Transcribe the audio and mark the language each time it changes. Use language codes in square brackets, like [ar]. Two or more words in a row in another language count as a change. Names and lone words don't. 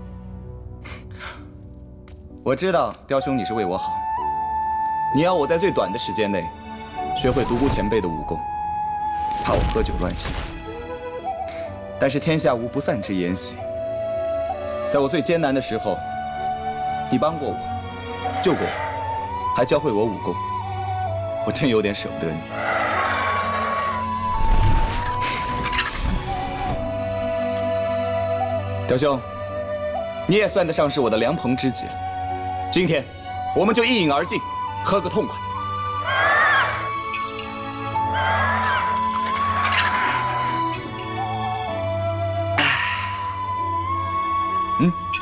[zh] 我知道雕兄你是為我好，你要我在最短的時間內學會獨孤前輩的武功，怕我喝酒亂性。但是天下無不散之筵席，在我最艱難的時候， 你幫過我，救過我，還教會我武功，我真有點捨不得你。雕兄，你也算得上是我的良朋知己了。今天，我們就一飲而盡，喝個痛快。嗯。